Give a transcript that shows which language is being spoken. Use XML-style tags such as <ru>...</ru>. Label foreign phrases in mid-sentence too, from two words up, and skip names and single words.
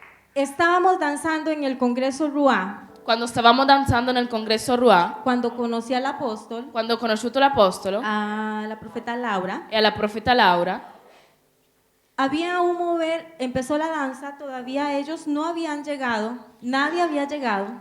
<es>Estábamos danzando en el Congreso Ruá</es> <it>Quando stavamo danzando nel congresso Ruà,</it> <es>cuando conocí al apóstol,</es> <it>quando ho conosciuto l'apostolo</it> <es>a la profeta Laura.</es> <it>e alla profeta Laura,</it> <es>Había un mover, empezó la danza, todavía ellos no habían llegado, nadie había llegado.</es>